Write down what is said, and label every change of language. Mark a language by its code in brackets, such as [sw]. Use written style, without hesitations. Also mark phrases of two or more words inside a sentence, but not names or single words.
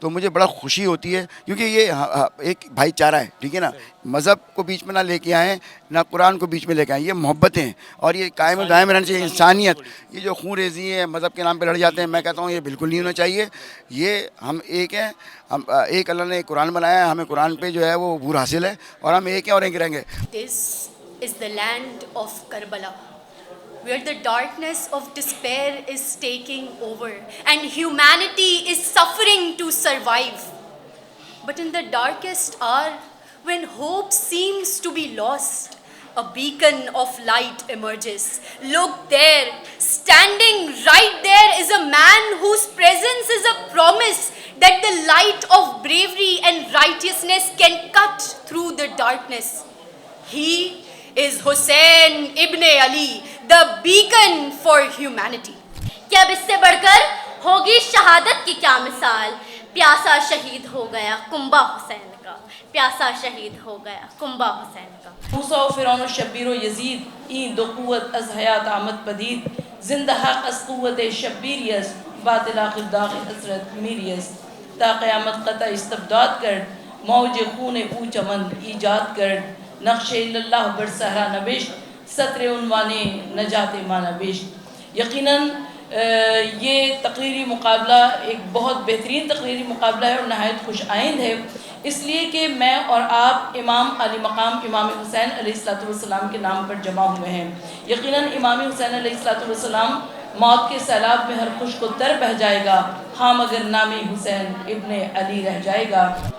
[ur] تو مجھے بڑا خوشی ہوتی ہے کیونکہ یہ ایک بھائی چارہ ہے, ٹھیک ہے نا, مذہب کو بیچ میں نہ لے کے آئیں نہ قرآن کو بیچ میں لے کے آئیں, یہ محبتیں ہیں اور یہ قائم دائم رہنا چاہیے. انسانیت, یہ جو خون ریزی ہے مذہب کے نام پہ لڑ جاتے ہیں, میں کہتا ہوں یہ بالکل نہیں ہونا چاہیے. یہ ہم ایک ہیں, ہم ایک, اللہ نے قرآن بنایا ہے, ہمیں قرآن پہ جو ہے وہ عبور حاصل ہے اور ہم ایک ہیں اور ایک رہیں گے. [en] This is the land of Karbala, where the darkness of despair is taking over and humanity is suffering to survive. But in the darkest hour, when hope seems to be lost, a beacon of light emerges. Look there, standing right there is a man whose presence is a promise that the light of bravery and righteousness can cut through the darkness. He is Hussein ibn Ali, the beacon for humanity. [ur] کہ اب اس سے بڑھ کر ہوگی شہادت کی کیا مثال. پیاسا شہید ہو گیا کنبہ حسین کا, پیاسا شہید ہو گیا کنبہ حسین کا. [fa] موسیٰ و فرعون و شبیر و یزید, این دو قوت از حیات آمد پدید. زندہ حق از قوت شبیریست, باطل آخر داغ حسرت میریست. تا قیامت قطع استبداد کرد, موج خون او چمن ایجاد کرد. نقش اللہ بر صحرا نوشت, سطر عنوان نجات ما نوشت. [ur] یقیناً یہ تقریری مقابلہ ایک بہت بہترین تقریری مقابلہ ہے اور نہایت خوش آئند ہے, اس لیے کہ میں اور آپ امام علی مقام امام حسین علیہ السلام کے نام پر جمع ہوئے ہیں. یقیناً امام حسین علیہ السلام موت کے سیلاب میں ہر خوش کو تر بہہ جائے گا, ہاں مگر نام حسین ابن علی رہ جائے گا.